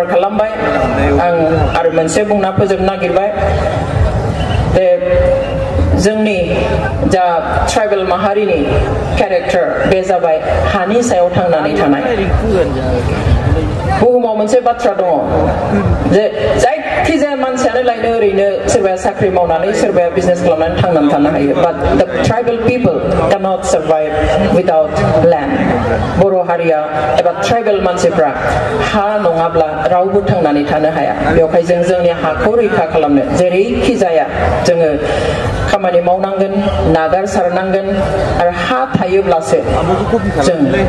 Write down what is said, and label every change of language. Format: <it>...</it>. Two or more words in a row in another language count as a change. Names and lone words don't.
<brx>खालामबाय आं आरो मोनसे बुंना फोजोबनो नागिरबाय जे जोंनि जा ट्राइबेल माहारिनि केरेक्टार बे जाबाय हानि सायाव थांनानै थानाय बुहुमाव मोनसे बाथ्रा दङ जे जायखिजाया मानसियानो लायनो ओरैनो सोरबाया साख्रि मावनानै सोरबाया बिजनेस खालामनानै थांनानै थानो हायो</brx> <en>but the tribal people can not survive without land</en> <brx>बर' हारिया एबा ट्राइबेल मानसिफ्रा हा नङाब्ला रावबो थांनानै थानो हाया बेवहाय जों जोंनि हाखौ रैखा खालामनो जेरैखि जाया जोङो खामानि मावनांगोन नागारसारनांगोन आरो हा थायोब्लासो जों</brx>